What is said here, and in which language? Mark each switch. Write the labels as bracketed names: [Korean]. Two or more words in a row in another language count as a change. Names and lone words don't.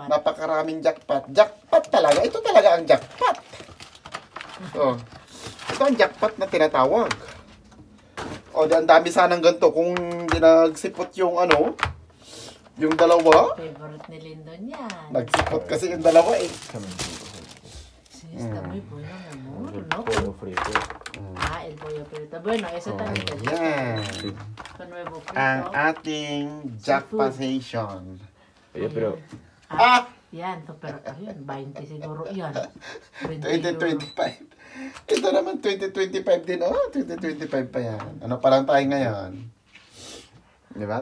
[Filipino] napakaraming jackpot. Jackpot talaga. Ito talaga ang jackpot. So, ito ang jackpot na tinatawag. O, ang dami sanang ganito kung dinagsipot yung yung dalawa. Favorite ni Lindon yan. Nagsipot kasi yung dalawa eh. [Spanish] Está muy bueno, mi amor, El ¿no? pollo frito. El pollo frito. Bueno, ese también te gusta. [Filipino] Yan. [Spanish] Con nuevo frito. [Filipino] Ang ating jackpotation. [Spanish] Oye, pero [Filipino] Yan, to, pero ayun, 20 siguro yan. 20 2025. Ito naman 2025 din. 2025 pa yan. Ano pa lang tayo ngayon? Di ba?